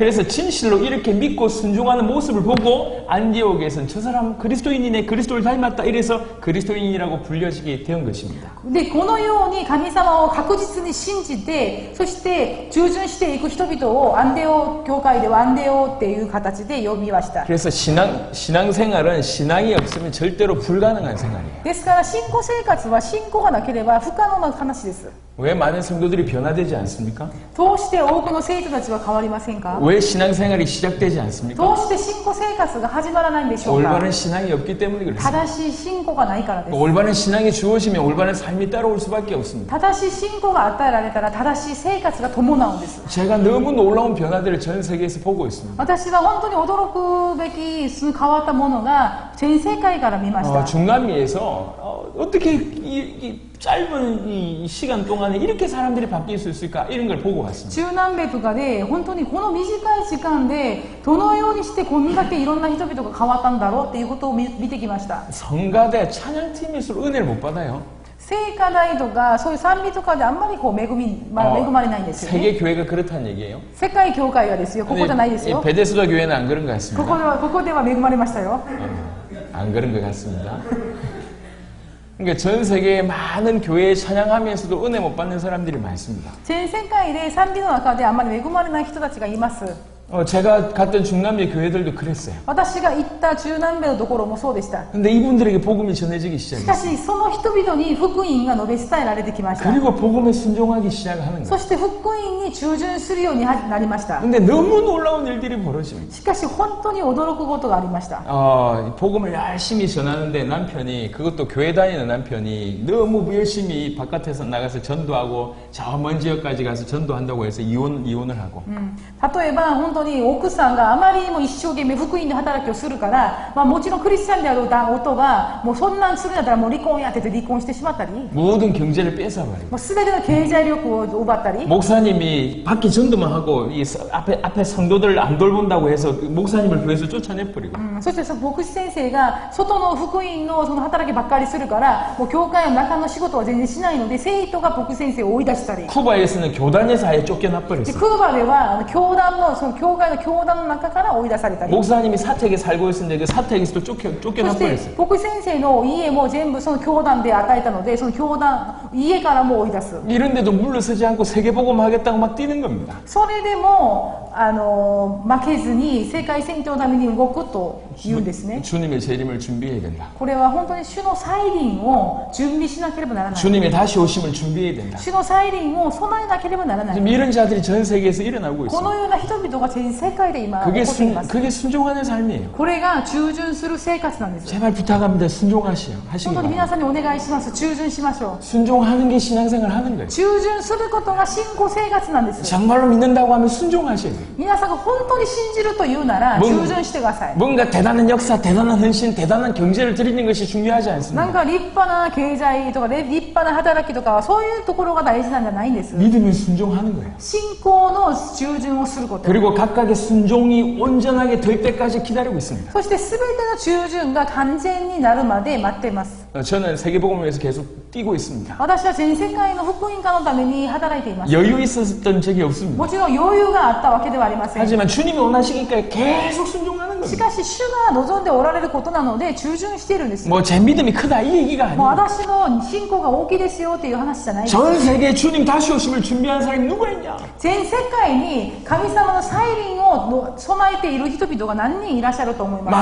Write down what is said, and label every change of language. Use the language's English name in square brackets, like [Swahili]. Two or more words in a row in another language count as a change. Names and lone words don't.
[Korean] 그래서 진실로 이렇게 믿고 순종하는 모습을 보고 안디옥에서는 저 사람 그리스도인이네, 그리스도를 닮았다 이래서 그리스도인이라고 불려지게 된 것입니다. [Japanese] で、このように神様を確実に信じて、そして従順していく人々をアンデオ教会ではアンデオっていう形で呼びました。 [Korean] 그래서 신앙생활은 신앙이 없으면 절대로 불가능한 생활이에요. [Japanese] ですから信仰生活は信仰がなければ不可能な話です。 [Korean] 왜 많은 성도들이 변화되지 않습니까? [Japanese] どうして多くの生徒たちは変わりませんか？ [Korean] 왜 신앙생활이 시작되지 않습니까? [Japanese] どうして信仰生活が始まらないんでしょうか？ [Korean] 올바른 신앙이 없기 때문에 그렇습니다. [Japanese] 正しい信仰がないからです。 [Korean] 올바른 신앙이 주어지면 올바른 삶이 따라올 수밖에 없습니다. [Japanese] 正しい信仰が与えられたら正しい生活が伴うんです。 [Korean] 제가 너무 놀라운 변화들을 전 세계에서 보고 있습니다. [Japanese] 私は本当に驚くべき変わったものが全世界から見ました。 [Korean] 중남미에서 어떻게 짧은 이 시간 동안에 이렇게 사람들이 바뀔 수 있을까? 이런 걸 보고 왔습니다. [Japanese] 中南米とかで本当にこの短い時間でどのようにしてこんだけいろんな人々が変わったんだろうっていうことを見てきました。 [Korean] 성가대 찬양팀일수록 은혜를 못 받아요. [Japanese] 聖歌台とかそういう賛美とかであんまりこう恵まれないんですよね。 [Korean] 세계 교회가 그렇다는 얘기예요. [Japanese] 世界教会はですよ、ここじゃないですよ。 [Korean] 베데스다 교회는 안 그런 것 [Japanese] こ [Korean] 같습니다. [Japanese] こでは恵まれましたよ。 [Korean] 안 그런 것 같습니다. 그러니까 전 세계의 많은 교회에 찬양하면서도 은혜 못 받는 사람들이 많습니다. [Japanese] 全世界で賛美の中であんまり恵まれない人たちがいます。 [Korean] 제가 갔던 중남미 교회들도 그랬어요. [Japanese] 私が行った中南米のところもそうでした。 [Korean] 근데 이분들에게 복음이 전해지기 [Japanese] しか [Korean] 시작했어요. [Japanese] しその人々に福音が述べ伝えられてきました。 [Korean] 그리고 복음에 순종하기 시작하는 [Japanese] そ [Korean] 거예요. [Japanese] して福音に従順するようになりました。 [Korean] 근데 너무 놀라운 일들이 벌어집니다. [Japanese] しかし本当に驚くことがありました。 [Korean] 복음을 열심히 전하는데 남편이, 그것도 교회 다니는 남편이 너무 열심히 바깥에서 나가서 전도하고 저 먼 지역까지 가서 전도한다고 해서 이혼을 하고. [Japanese] 例えば本当に奥さんがあまりにも一生懸命福音の働きをするから、もちろんクリスチャンである夫がもうそんなんするんだったらもう離婚やってて離婚してしまったり、 [Korean] 모든 경제를 뺏어버리고. [Japanese] もう全ての経済力を奪ったり、 [Korean] 목사님이 밖에 전도만 하고 이 앞에 성도들 안 돌본다고 해서 목사님을 교회에서 쫓아내버리고. [Japanese] そしてその牧師先生が外の福音のその働きばっかりするから、もう教会の中の仕事は全然しないので、生徒が牧師先生を追い出したり、 [Korean] 쿠바에서는 교단에서 아예 [Japanese] で [Korean] 쫓겨나버렸어요. [Japanese] クーバでは教団のその教会の教団の中から追い出されたり、 [Korean] 목사님이 사택에 살고 있었는데 그 사택에서도 [Japanese] そして [Korean] 쫓겨나버렸어요. [Japanese] 牧師先生の家も全部その教団で与えたので、その教団家からも追い出す。 [Korean] 이런데도 물러서지 않고 세계복음 하겠다고 막 뛰는 겁니다. [Japanese] それでも負けずに世界宣教のために動くと言うんですね。 [Korean] 주님의 재림을 준비해야 된다. [Japanese] これは本当に主の再臨を準備しなければならない。 [Korean] 주님의 다시 오심을 준비해야 된다. [Japanese] 主の再臨を備えなければならない。 [Korean] 지금 이런 자들이 전 세계에서 일어나고 [Japanese] この [Korean] 있어요. [Japanese] ような人々が全世界で今起こっています。 [Korean] 그게 순종하는 삶이에요. [Japanese] これが従順する生活なんです。 [Korean] 제발 부탁합니다. 순종하시기 [Japanese] 本当に [Korean] 바랍니다. [Japanese] 皆さんにお願いします。従順しましょう。 [Korean] 순종하는 게 신앙생활 하는 거예요. [Japanese] 従順することが信仰生活なんです。 [Korean] 정말로 믿는다고 하면 순종하셔야 돼요. [Japanese] 皆さんが本当に信じるというなら従順してください。 [Korean] 뭔가 대단한 역사, 대단한 헌신, 대단한 경제를 드리는 것이 중요하지 [Japanese] なん [Korean] 않습니다. [Japanese] か立派な経済とか立派な働きとかそういうところが大事なんじゃないんです。 [Korean] 믿으면 순종하는 거예요. [Japanese] 信仰の従順をすること。 [Korean] 그리고 각각의 순종이 온전하게 될 때까지 기다리고 있습니다. [Japanese] そして全ての従順が完全になるまで待っています。 [Korean] 저는 세계복음을 위해서 계속 뛰고 있습니다. [Japanese] 私は全世界の福音化のために働いています。 [Korean] 여유 있었던 적이 없습니다. [Japanese] もちろん余裕があったわけではありません。 [Korean] 하지만 주님이 원하시니까 계속 순종하는 [Japanese] し [Korean] 겁니다. [Japanese] かし主が望んでおられることなので従順しているんです。 [Korean] 뭐 제 믿음이 크다 이 얘기가 [Japanese] もう [Korean] 아니에요. [Japanese] 私の信仰が大きいですよっていう話じゃないです。 [Korean] 전 세계에 주님 다시 오심을 준비한 사람이 누가 있냐? [Japanese] 全世界に神様の再臨を備えている人々が何人いらっしゃると思います。